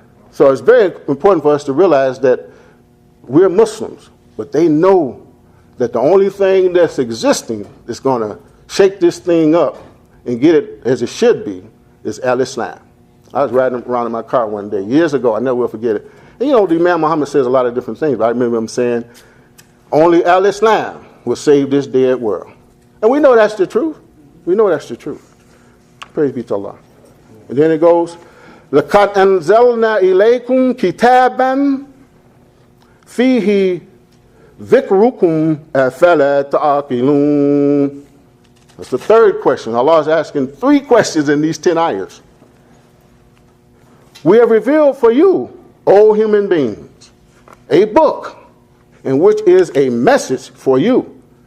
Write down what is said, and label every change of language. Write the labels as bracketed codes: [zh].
[en] So it's very important for us to realize that we're Muslims, but they know that the only thing that's existing that's going to shake this thing up and get it as it should be is Al-Islam. I was riding around in my car one day, years ago, I never will forget it. And the Imam Muhammad says a lot of different things, but I remember him saying, only Al-Islam will save this dead world. And we know that's the truth. We know that's the truth. Praise be to Allah. And then it goes, [ar] لَقَدْ أَنزَلْنَا إِلَيْكُمْ كِتَابًا فِيهِ ذِكْرُكُمْ أَفَلَا تَعْقِلُونَ. [en] That's the third question. Allah is asking 3 questions in these 10 ayahs. We have revealed for you, O human beings, a book in which is a message for you.